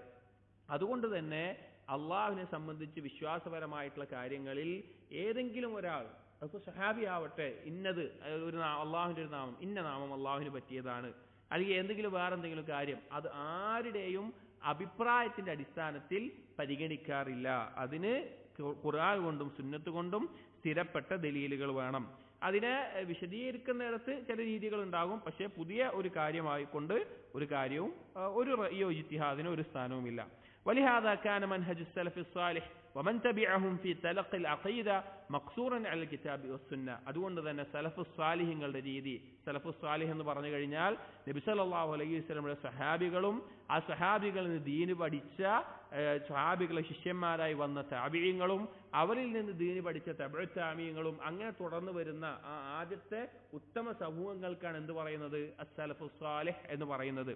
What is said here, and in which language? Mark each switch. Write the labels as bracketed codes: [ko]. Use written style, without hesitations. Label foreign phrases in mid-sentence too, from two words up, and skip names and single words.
[ml] അതുകൊണ്ട് തന്നെ അള്ളാഹുവിനെ സംബന്ധിച്ച് വിശ്വാസപരമായിട്ടുള്ള കാര്യങ്ങളിൽ ഏതെങ്കിലും ഒരാൾ, അപ്പോൾ സഹാബി ആവട്ടെ, ഇന്നത് ഒരു അള്ളാഹുവിന്റെ ഒരു നാമം, ഇന്ന നാമം അള്ളാഹുവിന് പറ്റിയതാണ്, അല്ലെങ്കിൽ എന്തെങ്കിലും വേറെന്തെങ്കിലും കാര്യം, അത് ആരുടെയും അഭിപ്രായത്തിന്റെ അടിസ്ഥാനത്തിൽ പരിഗണിക്കാറില്ല. അതിന് ഖുർആൻ കൊണ്ടും സുന്നത്ത് കൊണ്ടും സ്ഥിരപ്പെട്ട ദലീലുകൾ വേണം. അതിനെ വിശദീകരിക്കുന്നിടത്ത് ചില രീതികൾ ഉണ്ടാകും, പക്ഷെ പുതിയ ഒരു കാര്യമായിക്കൊണ്ട് ഒരു കാര്യവും ഒരു റഅയോ ഇജ്തിഹാദിനോ ഒരു സ്ഥാനവുമില്ല. [ar] ولهذا كان منهج السلف الصالح ومن تبعهم في تلقي العقيدة مقصورا على الكتاب والسنة. [ml] അതുകൊണ്ട് തന്നെ [ar] السلف الصالح [ml] രീതി, [ar] السلف الصالح [ml] എന്ന് പറഞ്ഞു കഴിഞ്ഞാൽ നബി [ar] صلى الله عليه وسلم [ml] സഹാബികളും ആ സഹാബികളിൽ നിന്ന് ദീന് പഠിച്ച സഹാബികളെ ശിഷ്യന്മാരായി വന്ന താബിഈങ്ങളും അവരിൽ നിന്ന് ദീന് പഠിച്ച [ar] تبع التابعين [ml] അങ്ങനെ തുടർന്ന് വരുന്ന ആ ആദ്യത്തെ ഉത്തമ സമൂഹങ്ങൾക്കാണ് എന്ത് പറയുന്നത്, [ar] السلف الصالح [ml] എന്ന് പറയുന്നത്.